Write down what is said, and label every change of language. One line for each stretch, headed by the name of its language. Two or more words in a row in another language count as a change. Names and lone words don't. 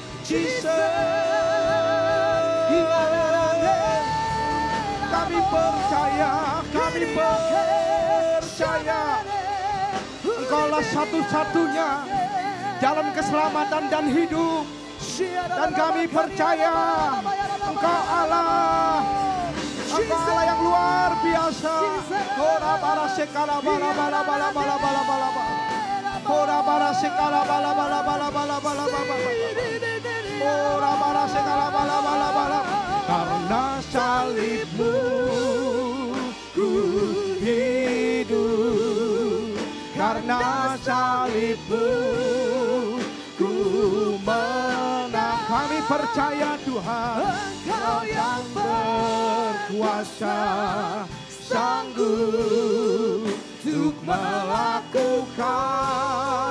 Indonesian: Kami percaya, Engkaulah satu-satunya jalan keselamatan dan hidup. Dan kami percaya Engkau Allah yang luar biasa. Ora bara sekala bala bala bala bala bala bala bala. Ora bara sekala bala bala bala bala bala bala. Ora bara sekala bala bala bala. Karena salib-Mu ku hidup. Karena salib-Mu ku menang. Kami percaya Tuhan, Engkau yang berkuasa sanggup untuk melakukan